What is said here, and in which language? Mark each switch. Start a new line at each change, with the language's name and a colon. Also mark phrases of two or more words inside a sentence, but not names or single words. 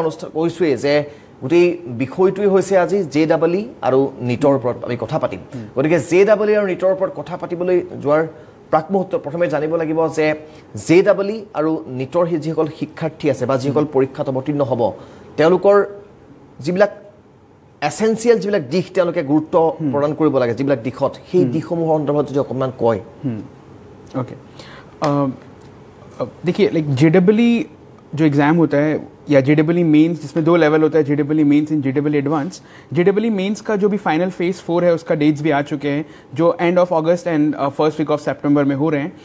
Assamese: অনুষ্ঠান কৈছোঁৱেই যে গোটেই বিষয়টোৱেই হৈছে আজি JEE আৰু নিটৰ ওপৰত আমি কথা পাতিম গতিকে JEE আৰু নিটৰ ওপৰত কথা পাতিবলৈ যোৱাৰ প্ৰাক মুহূৰ্তত প্ৰথমে জানিব লাগিব যে JEE আৰু নিটৰ যিসকল শিক্ষাৰ্থী আছে বা যিসকল পৰীক্ষাত অৱতীৰ্ণ হ'ব তেওঁলোকৰ যিবিলাক এসেনশিয়াল যিবিলাক দিশ তেওঁলোকে গুৰুত্ব প্ৰদান কৰিব লাগে যিবিলাক দিশত সেই দিশসমূহৰ সন্দৰ্ভত যদি অকণমান কয়
Hindi: ओके देखिए लाइक JEE जो एग्ज़ाम होता है या JEE मेंस, जिसमें 2 लेवल होता है, JEE मेंस एंड JEE एडवांस। JEE मेंस का जो भी
English: final phase
Hindi: 4 है उसका डेट्स भी आ चुके हैं, जो
English: end of August and first week of September
Hindi: में हो रहे हैं।